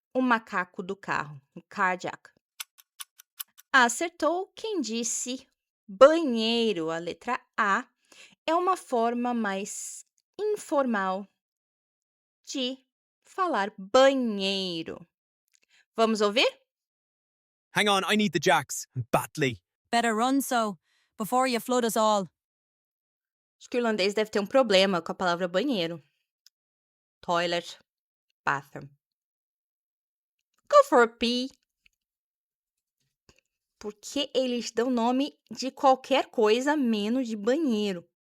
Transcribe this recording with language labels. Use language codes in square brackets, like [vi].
[pt] o macaco do carro, o carjack. Acertou quem disse banheiro. A letra A é uma forma mais informal de falar banheiro. Vamos ouvir? [en] Hang on, I need the jacks. Badly. Better run so before you flood us all. [pt] Acho que o irlandês deve ter um problema com a palavra banheiro. [en] Toilet, bathroom. Go for a pee. [pt] Porque eles dão nome de qualquer coisa menos de banheiro.